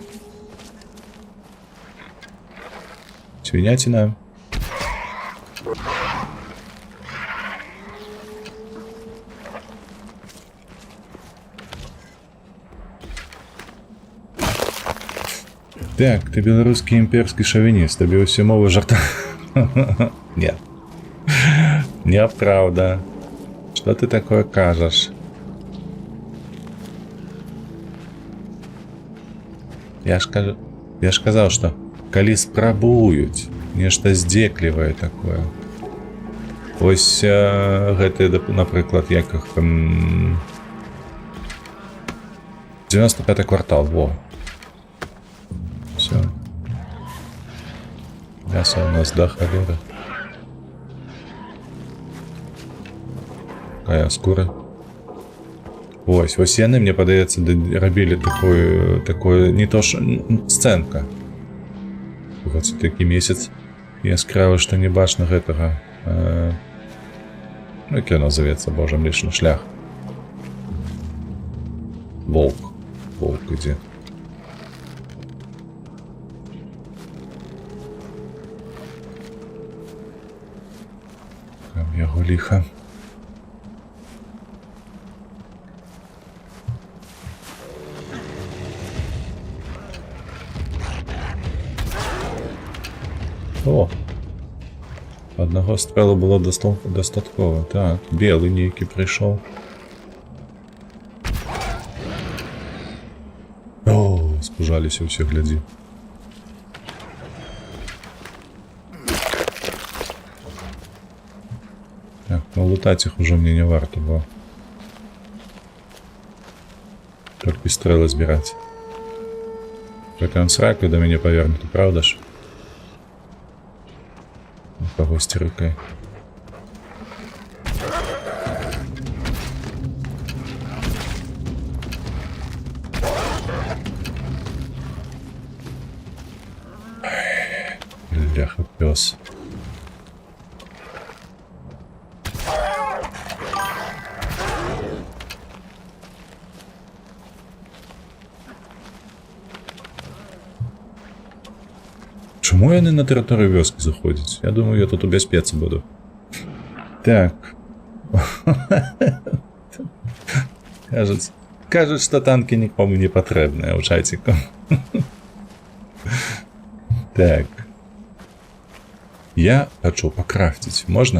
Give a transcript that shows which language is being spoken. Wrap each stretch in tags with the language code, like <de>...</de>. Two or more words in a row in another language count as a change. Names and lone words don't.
<be>Свиняціна. Так, ты беларускі імперскі шавініст, табе ўсе мовы жарта.</be> <ru>Нет. Неправда. Что ты такое кажаш?</ru> <be>Я ж казаў, што калі спрабуюць нешта здзеклівае такое. Вось гэты, напрыклад, як іх 95-й квартал, во.</be> <ru>Все. Мясо у нас</ru> <be>да халеры.</be> <ru>Какая скура.</ru> <be>Вось яны, мне падаецца, рабілі такое не то ж сцэнка. Вот такі месяц яскравы, што не бачна гэтага. Ну, які называецца, божа, Млечны шлях. Волк ідзе. Там яго ліха. О! Одного стрэлу было дастаткова. Так, белы нейкі прыйшоў. О, спужаліся ўсе, глядзі. Так, ну лутаць іх ужо мне не варта, бо толькі стрэлы збіраць. Гэта ён сраку да мяне павернуты, правда ж? Когось рыкай. Бляха, пес. Чому яны на тэрыторыю вёскі заходзяць? Я думаю, я тут у бяспецы буду. Так. Кажуць, што танкі нікому не патрэбныя ў чаціку. Так. Я хочу пакрафціць. Можна?</be>